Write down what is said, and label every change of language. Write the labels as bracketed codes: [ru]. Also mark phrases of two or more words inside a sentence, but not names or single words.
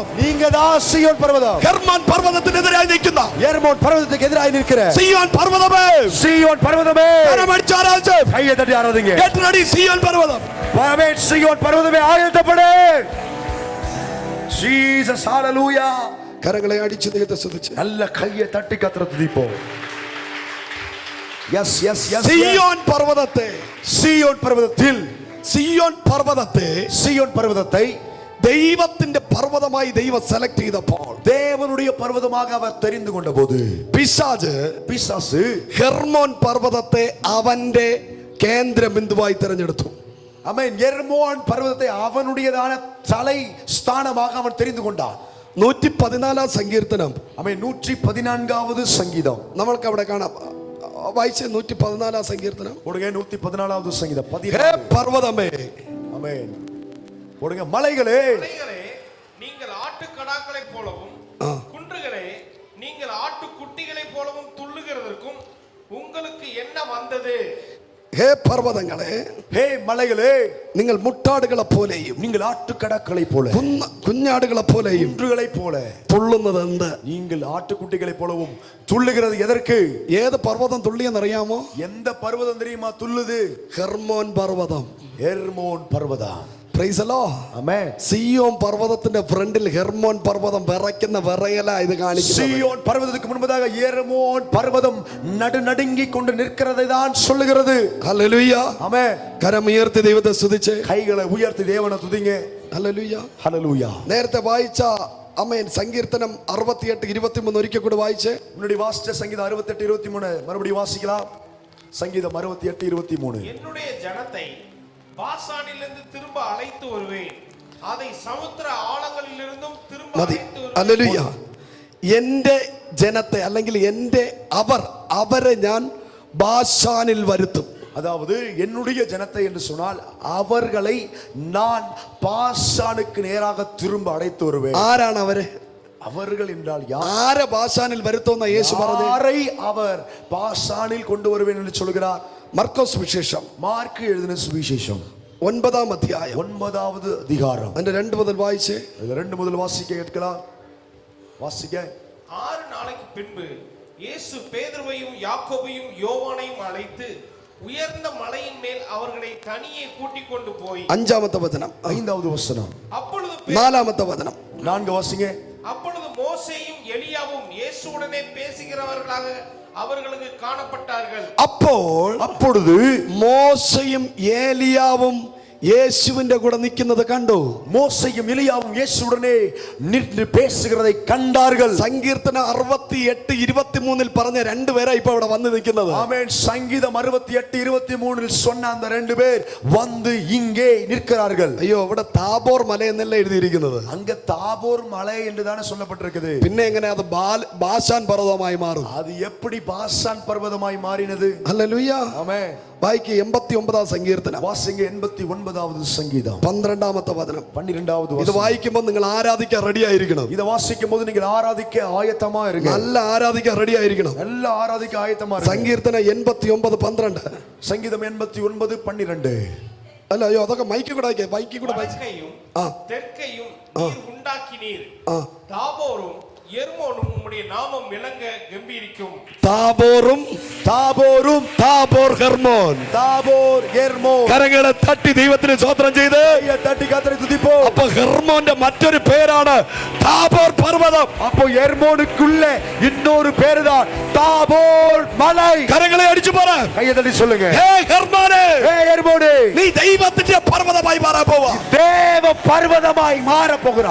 [ta] நீங்க தான் சீயோன் பர்வதம். [ml] ഹെർമോൻ പർവ്വതത്തിനെതിരായി നിൽക്കുന്ന [ta] எர்மோன் பர்வதத்துக்கு எதிராக நிற்கிற [ml] സിയോൻ പർവ്വതമേ, [ta] சீயோன் பர்வதமே, [ml] കരമടിച്ച് ആരാധിച്ച് [ta] கையை தட்டி ஆராதிங்க. [en] get ready [ml] സിയോൻ പർവ്വതം. [ta] ஆமென். சீயோன் பர்வதமே ஆயத்தப்படு. ஜீசஸ் ஹalleluya. [ml] കരങ്ങളെ അടിച്ച് ദൈവത്തെ സ്തുതിച്ച് [ta] நல்ல கையை தட்டி கர்த்தரை துதிப்போம். எஸ் எஸ் எஸ். [ml] സിയോൻ പർവ്വതത്തെ, [ta] சீயோன் பர்வதத்தில், [ml] സിയോൻ പർവ്വതത്തെ [ta] சீயோன் பர்வதத்தை [ml] ദൈവത്തിന്റെ പർവ്വതമായി ദൈവം സെലക്ട് ചെയ്തപ്പോൾ [ta] தேவனுடைய பர்வதமாக அவர் தெரிந்து கொண்ட போது [ml] പിശാച് [ta] பிசாசு [ml] ഹെർമോൻ പർവ്വതത്തെ അവന്റെ കേന്ദ്ര ബിന്ദുവായി തിരഞ്ഞെടുത്തു. [ta] ஆமென். எர்மோன் பர்வதத்தை அவனுடையதான தலை ஸ்தானமாக அவன் தெரிந்து கொண்டான். [ml] 114 സങ്കീർത്തനം, [ta] ஆமென். 114வது சங்கீதம் [ml] നമ്മൾക്ക് അവിടെ കാണാം. വായിച്ച 114 സങ്കീർത്തനം. [ta] போடுங்க. 114வது சங்கீதம் ഹേ 14. [ml] പർവ്വതമേ, [ta] ஆமென். போடுங்க. மலைகளே, மலைகளே, நீங்கள் ஆட்டுக்கடாக்களைப் போலவும், குன்றுகளே, நீங்கள் ஆட்டுக்குட்டிகளைப் போலவும் துள்ளுகிறதற்கும் உங்களுக்கு என்ன வந்தது? [ml] ഹേ പർവ്വതങ്ങളെ, [ta] ஹே மலைகளே, [ml] നിങ്ങൾ മുട്ടാടുകളെ പോലെയും [ta] நீங்கள் ஆட்டுக்கடாக்களை போல, [ml] കുഞ്ഞാടുകളെ പോലെയും [ta] குன்றுகளை போல [ml] തുള്ളുന്നത് എന്ത്? [ta] நீங்கள் ஆட்டுக்குட்டிகளை போலவும் துள்ளுகிறது எதற்கு? [ml] ഏത് പർവ്വതം തുള്ളിയെന്നറിയാമോ? [ta] எந்த பர்வதம் தெரியுமா துள்ளுது? [ml] ഹെർമോൻ പർവ്വതം. [ta] எர்மோன் பர்வதம். [en] Praise the Lord. [ta] ஆமென். [ml] സിയോൻ പർവ്വതത്തിന്റെ ഫ്രണ്ടിൽ ഹെർമോൻ പർവ്വതം വിറയ്ക്കുന്ന വിറയല ഇത് കാണിക്കുന്നത്. [ta] சீயோன் பர்வதத்துக்கு முன்பதாக எர்மோன் பர்வதம் நடுநடுங்கி கொண்டு நிற்கிறதை தான் சொல்லுகிறது. [ml] ഹല്ലേലൂയ. [ta] ஆமென். [ml] കരമുയർത്തി ദൈവത്തെ സ്തുതിച്ച് [ta] கைகளை உயர்த்தி தேவனை துதிங்க. [ml] ഹല്ലേലൂയ. [ta] ஹalleluya. [ml] നേരത്തെ വായിച്ച ആമേൻ സങ്കീർത്തനം 68:23 ഒരിക്കൽ കൂടി വായിച്ച്. [ta] முன்னாடி வாசிச்ச சங்கீதம் 68:23 மறுபடியும் வாசிக்கலாம். சங்கீதம் 68:23. என்னுடைய ஜனத்தை பாசானிலிருந்து திரும்ப அழைத்து வருவேன், அதை சமுத்திர ஆழங்களிலிருந்தும் திரும்ப [ml] മതി. [ta] அழைத்து வருவேன். [ml] ഹല്ലേലൂയ. എന്റെ ജനത്തെ അല്ലെങ്കിൽ എന്റെ അവരെ ഞാൻ ബാശാനിൽ വരുത്തും. [ta] அதாவது என்னுடைய ஜனத்தை என்று சொன்னால் அவர்களை நான் பாசானுக்கு நேராக திரும்ப அழைத்து வருவேன். [ml] ആരാണ് അവര്? [ta] அவர்கள் என்றால் யார்? [ml] ആരെ ബാശാനിൽ വരുത്തുമെന്ന യേശു പറഞ്ഞു. [ta] யாரை அவர் பாசானில் கொண்டு வருவேன் என்று சொல்கிறார்? [ml] മർക്കോസ് സുവിശേഷം [ta] மார்க்கு எழுதின சுவிசேஷம் [ml] 9-ാം അധ്യായം [ta] 9வது அதிகாரம் [ml] അതിന്റെ 2 മുതൽ വായിച്ച്. [ta] 2 முதல் வாசிக்க கேட்கலாம். வாசிக்க. 6 நாளைக்கு பின்பு இயேசு பேதுருவையும் யாக்கோபையும் யோவானையும் அழைத்து உயர்ந்த மலையின் மேல் அவர்களை தனியே கூட்டிக் கொண்டு போய் [ml] 5-ാമത്തെ വചനം [ta] 5வது வசனம். அப்பொழுது [ml] 4-ാമത്തെ വചനം [ta] 4 வாசிங்க. அப்பொழுது மோசேயும் எலியாவும் இயேசுவுடனே பேசுகிறவர்களாக அவர்களுக்கு காணப்பட்டார்கள். அப்பொழுது [ml] മോശയും ഏലിയാവും യേശുവിന്റെ കൂടെ നിൽക്കുന്നത് കണ്ടു. [ta] மோசேயும் எலியாவும் இயேசுவுடனே நின்று பேசுகிறதை கண்டார்கள். [ml] സങ്കീർത്തനം 68:23 പറഞ്ഞ രണ്ടുപേരാ ഇപ്പൊ അവിടെ വന്ന് നിൽക്കുന്നത്. [ta] ஆமென். சங்கீதம் 68:23 சொன்ன அந்த 2 பேர் வந்து இங்கே நிற்கிறார்கள். [ml] അയ്യോ, ഇവിടെ താബോർ മല എന്നല്ല എഴുതിയിരിക്കുന്നത്. [ta] அங்க தாபோர் மலை என்று தானே சொல்லப்பட்டிருக்குது. [ml] പിന്നെ എങ്ങനെ അത് ബാശാൻ പർവ്വതമായി മാറും? [ta] அது எப்படி பாசான் பர்வதமாய் மாறினது? [ml] ഹല്ലേലൂയ. [ta] ஆமென். [ml] വായിക്ക് 89-ാം സങ്കീർത്തനം [ta] வாசிங்க. 89வது சங்கீதம் [ml] 12-ാമത്തെ വചനം. [ta] 12வது [ml] ഇത് [ta] வசனம். [ml] വായിക്കുമ്പോൾ നിങ്ങൾ ആരാധിക്കാൻ റെഡി ആയിരിക്കണം. [ta] இத வாசிக்கும் போது நீங்கள் ஆராதிக்க ஆயத்தமா இருங்க. [ml] നല്ല ആരാധിക്കാൻ റെഡി ആയിരിക്കണം. [ta] நல்ல ஆராதிக்க ஆயத்தமா இருங்க. [ml] സങ്കീർത്തനം 89:12. [ta] சங்கீதம் 89:12. [ml] അല്ല, അയ്യോ, അതൊക്കെ മൈക്കിൽ കൂടെ വായിക്കും കൂടെ വായിച്ചു. [ta] வடக்கையும் ஆ. தெற்கையும் நீர் உண்டாக்கினீர், ആ தாபோரும் எர்மோனும் உம்முடைய நாமம் விளங்க கம்பீரிக்கும். தாபோரும் தாபோரும் தாபோர் ஹெர்மோன். தாபோர் எர்மோன். [ml] കരങ്ങളെ തട്ടി ദൈവത്തിന് സ്തോത്രം ചെയ്ത് [ta] கையை தட்டி கர்த்தரை துதிப்போம். [ml] അപ്പൊ ഹെർമോന്റെ മറ്റൊരു പേരാണ് താബോർ പർവ്വതം. [ta] அப்போ எர்மோனுக்குள்ள இன்னொரு பேருதான் தாபோர் மலை. [ml] കരങ്ങളെ അടിച്ചു പറ, [ta] கையை தட்டி சொல்லுங்க. [ml] ഹേ ഹെർമോനെ, [ta] ஏ எர்மோனே, [ml] നീ ദൈവത്തിന്റെ പർവ്വതമായി മാറാൻ പോവാ. [ta] தேவ பர்வதமாய் மாற போகிறார்.